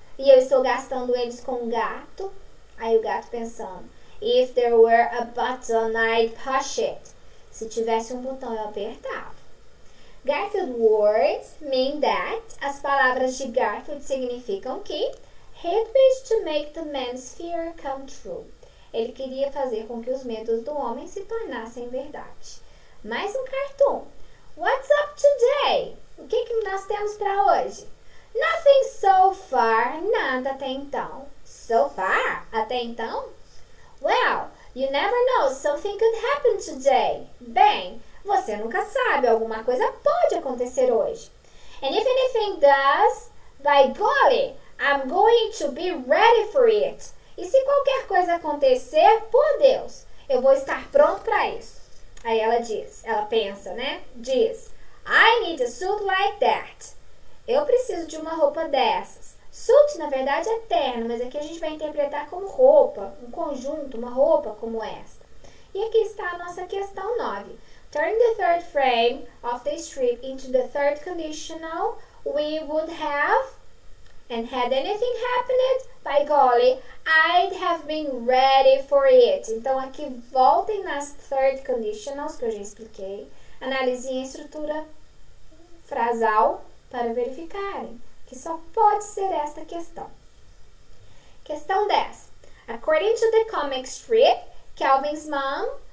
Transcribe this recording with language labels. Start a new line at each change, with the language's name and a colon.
Portuguese: E eu estou gastando eles com um gato. Aí o gato pensando.
English: If there were a button, I'd push it.
Portuguese: Se tivesse um botão, eu apertava.
English: Garfield words mean that.
Portuguese: As palavras de Garfield significam que
English: he wished to make the man's fear come true.
Portuguese: Ele queria fazer com que os medos do homem se tornassem verdade. Mais um cartoon.
English: What's up today?
Portuguese: O que nós temos para hoje?
English: Nothing so far.
Portuguese: Nada até então.
English: So far?
Portuguese: Até então?
English: Well, you never know. Something could happen today.
Portuguese: Bem, você nunca sabe. Alguma coisa pode acontecer hoje.
English: And if anything does, by golly, I'm going to be ready for it.
Portuguese: E se qualquer coisa acontecer, por Deus, eu vou estar pronto para isso. Aí ela pensa, né? Diz,
English: I need a suit like that.
Portuguese: Eu preciso de uma roupa dessas. Suit, na verdade, é terno, mas aqui a gente vai interpretar como roupa, um conjunto, uma roupa como esta. E aqui está a nossa questão 9.
English: Turn the third frame of the strip into the third conditional. We would have, and had anything happened, by golly, I'd have been ready for it.
Portuguese: Então, aqui voltem nas third conditionals que eu já expliquei. Analisem a estrutura frasal para verificarem que só pode ser esta questão. Questão 10.
English: According to the comic strip, Calvin's mom